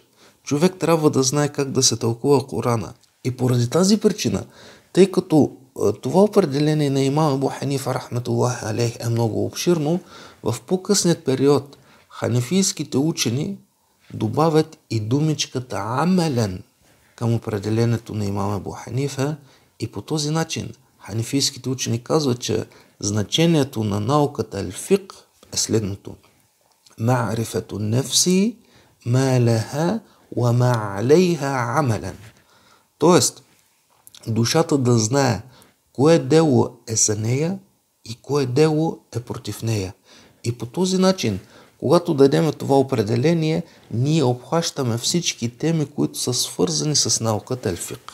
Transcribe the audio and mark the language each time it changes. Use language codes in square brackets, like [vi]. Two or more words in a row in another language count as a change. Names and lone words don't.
[bg] Човек трябва да знае как да се тълкува Корана. И поради тази причина, тъй като това определение на имам Абу Ханифа [ar] رحمة الله عليه [bg] е много обширно, в по-късният период ханефийските учени добавят и думичката амелен към определението на имам Абу Ханифа и по този начин ханефийските учени казват, че значението на науката ал-фиqh е следното. [ar] معرفة النفس ما لها وما عليها عملا. [bg] Тоест, душата да знае кое дело е за нея и кое дело е против нея. И по този начин, когато дадем това определение, ние обхващаме всички теми, които са свързани с науката ал-фиqh.